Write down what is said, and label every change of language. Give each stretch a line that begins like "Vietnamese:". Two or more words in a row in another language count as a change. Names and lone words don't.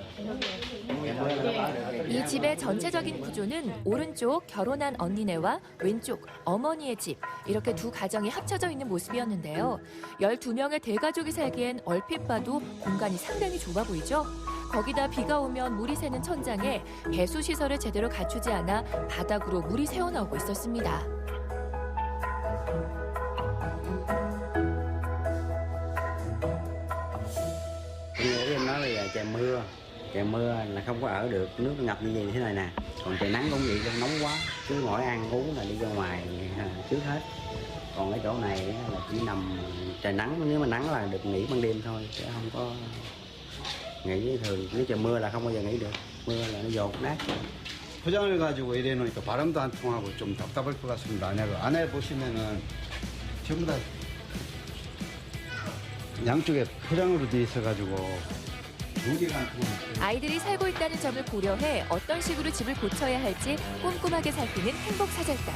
Korean: 이 집의 전체적인 구조는 오른쪽 결혼한 언니네와 왼쪽 어머니의 집, 이렇게 두 가정이 합쳐져 있는 모습이었는데요. 12명의 대가족이 살기엔 얼핏 봐도 공간이 상당히 좁아 보이죠? 거기다 비가 오면 물이 새는 천장에 배수시설을 제대로 갖추지 않아 바닥으로 물이 새어나오고 있었습니다.
Vietnamese: em nói bây giờ trời mưa là không có ở được, nước ngập như thế này nè, còn trời nắng cũng vậy, nóng quá, cứ mỗi ăn uống là đi ra ngoài trước hết, còn cái chỗ này là chỉ nằm trời nắng, nếu mà nắng là được nghỉ ban đêm thôi, chứ không có nghỉ thường, nếu trời mưa là không bao giờ nghỉ được, mưa là nó dột nát.
Korean: 포장을 가지고 이래 놓으니까 바람도 안 통하고 좀 답답할 것 같습니다. 안에 보시면은 전부 다 양쪽에 포장으로 돼 있어가지고 무게가 안 통하고. 아이들이 살고 있다는 점을 고려해 어떤 식으로 집을 고쳐야 할지 꼼꼼하게 살피는 행복사절단.